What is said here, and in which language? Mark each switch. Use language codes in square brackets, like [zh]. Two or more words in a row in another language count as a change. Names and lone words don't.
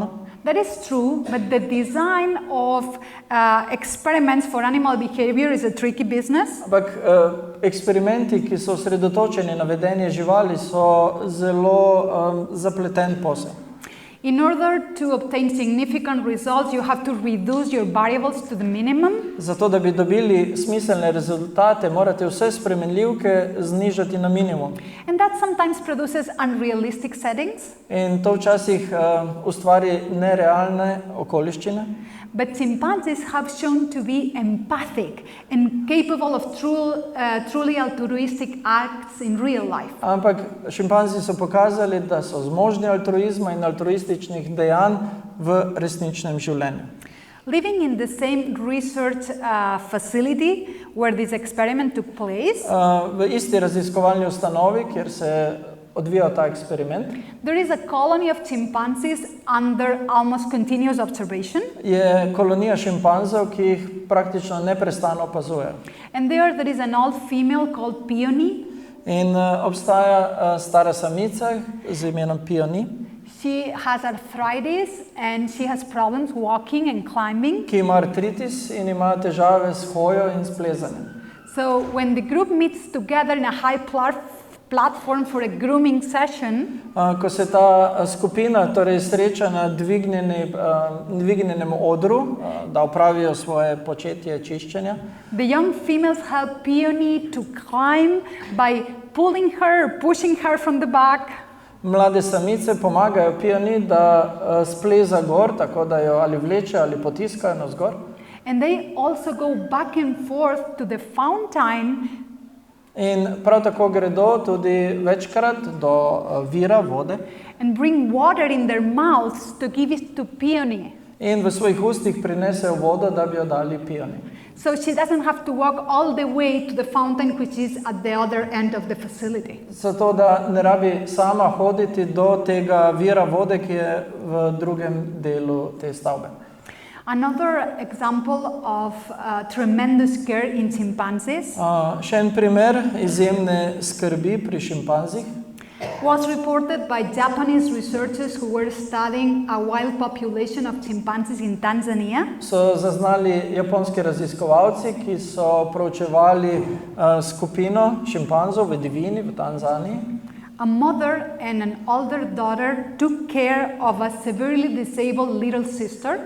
[en] That is true, but the design of experiments for animal behavior is a tricky business. [sl] Ampak eksperimenti, ki so osredotočeni na vedenje živali, so zelo zapleten posel. [en] In order to obtain significant results, you have to reduce your variables to the minimum. [sl] Zato, da bi dobili smiselne rezultate, morate vse spremenljivke znižati na minimum. [en] And that sometimes produces unrealistic settings. [sl] In to včasih ustvari nerealne okoliščine. [en] But chimpanzees have shown to be empathic and capable of truly altruistic acts in real life. [sl] Ampak šimpanzi so pokazali, da so zmožni altruizma in altruističnih dejanj v resničnem življenju. [en] Living in the same research facility where this experiment took place, [sl] V isti raziskovalni ustanovi, kjer se je odvijal ta eksperiment, [en] there is a colony of chimpanzees under almost continuous observation. [sl] je kolonija šimpanzov, ki jih praktično neprestano opazujejo. [en] And there is an old female called Peony. [sl] In obstaja stara samica z imenom Peony, [en] She has arthritis and she has problems walking and climbing. [sl] ki ima artritis in ima težave s hojo in s plezanjem. [en] So when the group meets together in a high platform for a grooming session, [sl] Ko se ta skupina torej sreča na dvignjenem odru, da opravijo svoje početje čiščenja, [en] the young females help Peony to climb by pulling her, pushing her from the back. [sl] mlade samice pomagajo Peony, da spleza gor, tako da jo ali vleče ali potiskajo navzgor. [en] And they also go back and forth to the fountain [sl] In prav tako gredo tudi večkrat do vira vode [en] and bring water in their mouths to give it to Peony. [sl] in v svojih ustih prinesejo vodo, da bi jo dali Peony. [en] So she doesn't have to walk all the way to the fountain, which is at the other end of the facility. [sl] Zato, da ne rabi sama hoditi do tega vira vode, ki je v drugem delu te stavbe. [en] Another example of tremendous care in chimpanzees [sl] Še en primer izjemne skrbi pri šimpanzih [en] was reported by Japanese researchers who were studying a wild population of chimpanzees in Tanzania. [sl] so zaznali japonski raziskovalci, ki so proučevali skupino šimpanzov v divjini v Tanzaniji. [en] A mother and an older daughter took care of a severely disabled little sister.